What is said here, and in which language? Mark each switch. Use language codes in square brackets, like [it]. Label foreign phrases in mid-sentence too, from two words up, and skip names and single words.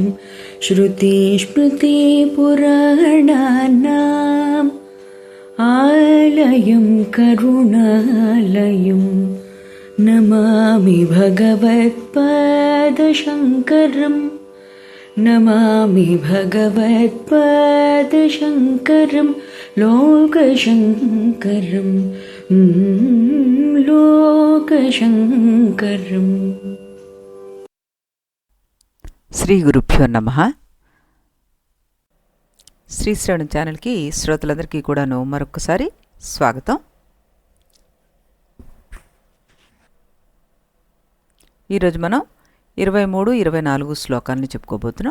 [sa] श्रुतिस्मृतिपुराणानाम् आलयं करुणालयं नमामि भगवत्पादशङ्करं नमामि भगवत्पादशङ्करं लोकशङ्करं లోకశంకరం. శ్రీ గురుభ్యో నమః. [te] శ్రీశ్రవణం ఛానల్కి శ్రోతలందరికీ కూడాను మరొకసారి స్వాగతం. ఈరోజు మనం 23, 24 శ్లోకాలని చెప్పుకోబోతున్నాం.